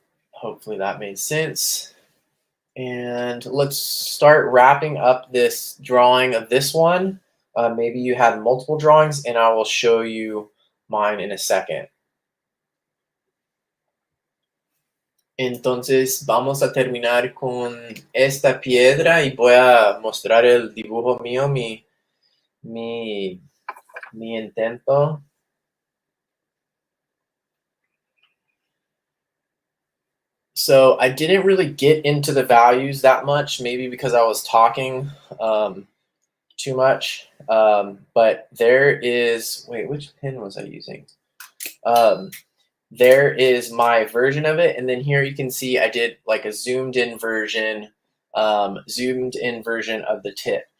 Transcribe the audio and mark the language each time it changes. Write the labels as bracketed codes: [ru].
[en] Hopefully that made sense. And let's start wrapping up this drawing of this one. Maybe you had multiple drawings, and I will show you mine in a second. [es] Entonces vamos a terminar con esta piedra y voy a mostrar el dibujo mío, mi intento. [en] So I didn't really get into the values that much, maybe because I was talking too much. But there is, wait, which pen was I using? There is my version of it. And then here you can see I did like a zoomed in version of the tip.